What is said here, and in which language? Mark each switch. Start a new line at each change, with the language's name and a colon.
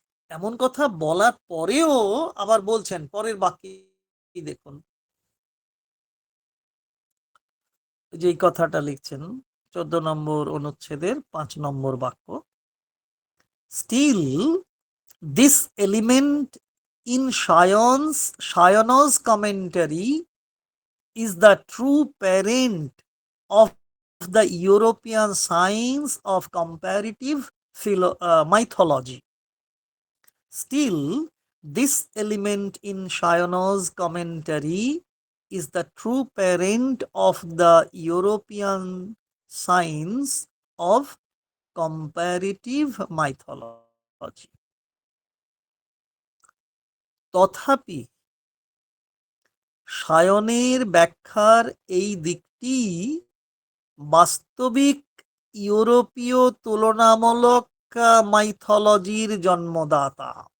Bangla: এমন কথা বলার পরেও আবার বলছেন, পরের বাকি দেখুন, যে কথাটা লিখছেন 14 নম্বর অনুচ্ছেদের 5 নম্বর বাক্য,
English: Still this element in Shayana's commentary is the true parent of the European science of comparative mythology. Still, this element in Shayana's commentary is the true parent of the European science of comparative mythology.
Bangla: তথাপি সায়নের ব্যাখ্যার এই দিকটি বাস্তবিক ইউরোপীয় তুলনামূলক মাইথোলজির জন্মদাতা।